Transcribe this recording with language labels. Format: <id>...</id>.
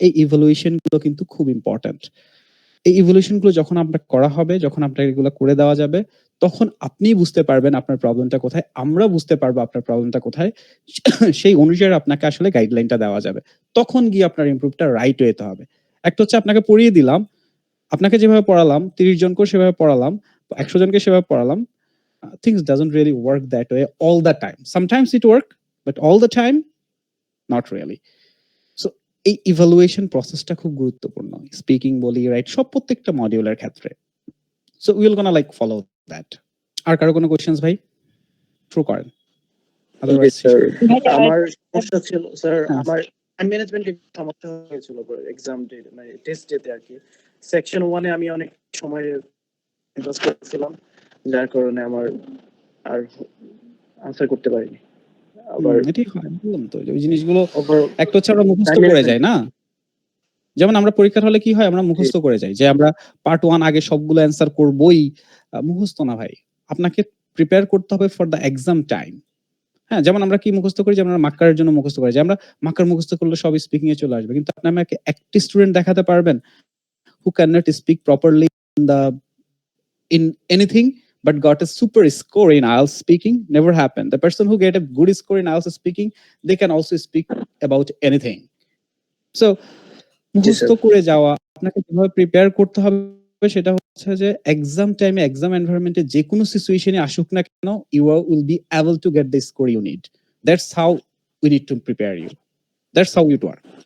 <bn>এই ইভালুয়েশন গুলো কিন্তু খুব ইম্পর্টেন্ট। এই ইভলিউশন গুলো যখন আপনার করা হবে, যখন আপনাকে এগুলো করে দেওয়া যাবে, তখন আপনি বুঝতে পারবেন আপনার প্রবলেমটা কোথায়, আমরা বুঝতে পারবো আপনার প্রবলেমটা কোথায়, সেই অনুযায়ী আপনাকে আসলে গাইডলাইনটা দেওয়া যাবে। তখন গিয়ে আপনার ইমপ্রুভটা রাইট ওয়েতে হবে। একটা হচ্ছে আপনাকে পড়িয়ে দিলাম, আপনাকে যেভাবে পড়ালাম 30 জনকেও সেভাবে পড়ালাম, 100 জনকে সেভাবে পড়ালাম,</bn> <en>things doesn't really work that way all the time. Sometimes it work, but all the time not really.</en> <bn>So এই ইভালুয়েশন প্রসেসটা খুব গুরুত্বপূর্ণ, স্পিকিং বলি, রাইট, সব প্রত্যেকটা মডিউলের ক্ষেত্রে।</bn> <en>So will gonna like follow that.</en> <bn>আর কারো কোনো কোশ্চেনস ভাই?</bn> <en>through করেন, otherwise</en> <bn>স্যার ভাইয়া আমার সমস্যা ছিল স্যার, হ্যাঁ। আমার টাইম ম্যানেজমেন্টে সমস্যা হয়েছিল এক্সাম ডে মানে টেস্ট ডেতে আর কি। সেকশন 1 এ আমি অনেক সময় ইনভেস্ট করেছিলাম, যার কারণে আমার আর আনসার করতে পারিনি। আবার এটাই হয়, বললাম তো ওই জিনিসগুলো।</bn> <en>over</en> <bn>একটা হচ্ছে আমরা মুখস্থ</bn> <en>time</en> <bn>করে</bn> <en>management-</en> <bn>যাই না, যেমন আমরা পরীক্ষার হলে কি হয়, আমরা মুখস্থ করে যাই যে আমরা পার্ট 1 আগে সবগুলো অ্যান্সার করবই। মুখস্থ না ভাই, আপনাকে প্রিপেয়ার করতে হবে</bn> <en>For the exam time.</en> <bn>হ্যাঁ, যেমন আমরা কি মুখস্থ করি, যেমন আমরা মার্কারের জন্য মুখস্থ করি, যে আমরা মার্কার মুখস্থ করলে সব স্পিকিং এ চলে আসবে, কিন্তু আপনি আমাকে একটি স্টুডেন্ট দেখাতে পারবেন</bn> <en>who cannot speak properly in anything but got a super score in IELTS speaking? Never happened. The person who get a good score in IELTS speaking, they can also speak about anything.</en> <bn>So মুখস্থ করে যাওয়া, আপনাকে কিভাবে prepare করতে হবে সেটা হচ্ছে যে এক্সাম টাইমে, এক্সাম এনভায়রনমেন্টে যে কোনো সিচুয়েশনে আসুক না কেন,</bn> <en>You will be able to get the score you need. That's how we need to prepare you, that's how it work.</en>